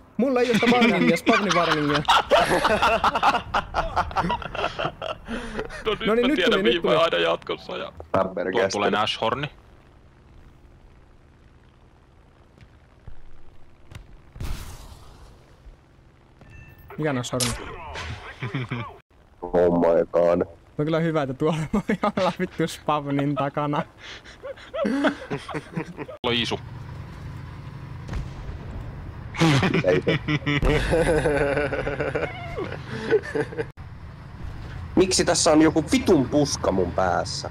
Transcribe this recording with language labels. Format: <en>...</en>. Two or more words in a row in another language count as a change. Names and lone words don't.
<fi>Mulla ei oo sitä warningia, spawni warningia. No niin, nyt mä tiedän tuli. viimein aina jatkossa ja... Tuolla tulee Nashorni. Mikä on sormi?</fi> <en>Oh my god.</en> <fi>On kyllä hyvä, että tuolla voi olla vittu spawnin takana. Tuolla on Isu. Miksi tässä on joku vitun puska mun päässä?</fi>